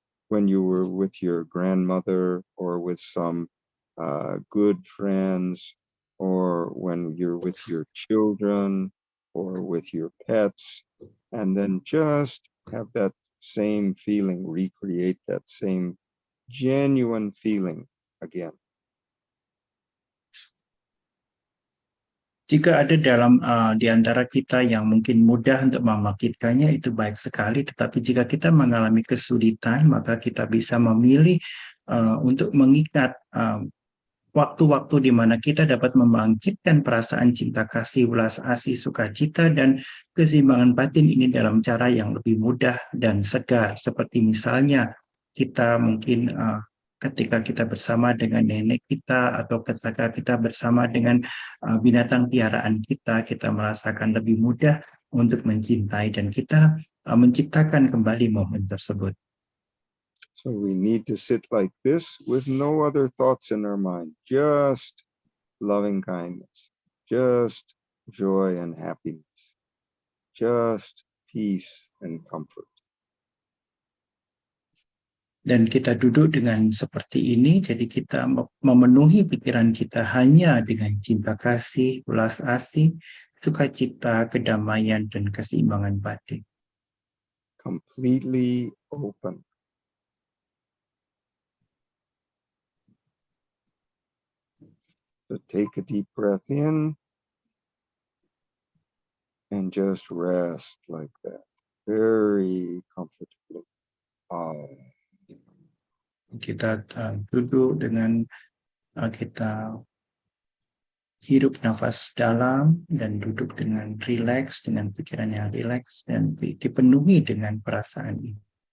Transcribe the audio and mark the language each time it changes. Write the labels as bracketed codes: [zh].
[en] When you were with your grandmother or with some good friends, or when you're with your children or with your pets, and then just have that same feeling, recreate that same genuine feeling again. [id] Jika ada di antara kita yang mungkin mudah untuk membangkitkannya, itu baik sekali. Tetapi jika kita mengalami kesulitan, maka kita bisa memilih untuk mengikat waktu-waktu di mana kita dapat membangkitkan perasaan cinta kasih, ulas asih, sukacita, dan keseimbangan batin ini dalam cara yang lebih mudah dan segar. Seperti misalnya kita mungkin ketika kita bersama dengan nenek kita, atau ketika kita bersama dengan binatang piaraan kita merasakan lebih mudah untuk mencintai, dan kita menciptakan kembali momen tersebut. [en] So we need to sit like this with no other thoughts in our mind, just loving kindness, just joy and happiness, just peace and comfort. [id] Dan kita duduk dengan seperti ini, jadi kita memenuhi pikiran kita hanya dengan cinta kasih, ulas asih, sukacita, kedamaian, dan keseimbangan batin. [en] Completely open. So take a deep breath in and just rest like that, very comfortably. [id] Kita duduk dengan kita hirup nafas dalam dan duduk dengan rileks, dengan pikiran yang rileks dan dipenuhi dengan perasaan ini.